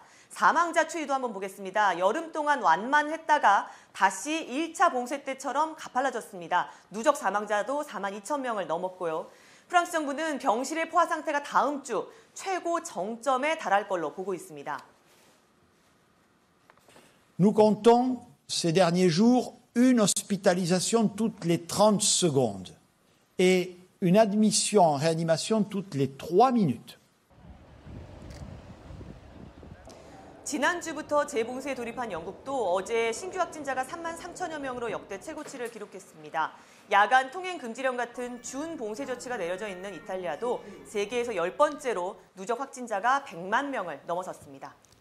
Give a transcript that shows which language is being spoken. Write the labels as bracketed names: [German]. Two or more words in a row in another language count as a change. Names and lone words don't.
[Korean] 사망자 추이도 한번 보겠습니다. 여름 동안 완만했다가 다시 1차 봉쇄 때처럼 가팔라졌습니다. 누적 사망자도 4만 2천 명을 넘었고요. 프랑스 정부는 병실의 포화 상태가 다음 주 최고 정점에 달할 걸로 보고 있습니다. [French] Nous comptons ces derniers jours une hospitalisation toutes les 30 secondes et une admission en réanimation toutes les 3 minutes. [Korean] 지난주부터 재봉쇄에 돌입한 영국도 어제 신규 확진자가 3만 3천여 명으로 역대 최고치를 기록했습니다. 야간 통행 금지령 같은 준봉쇄 조치가 내려져 있는 이탈리아도 세계에서 10번째로 누적 확진자가 100만 명을 넘어섰습니다.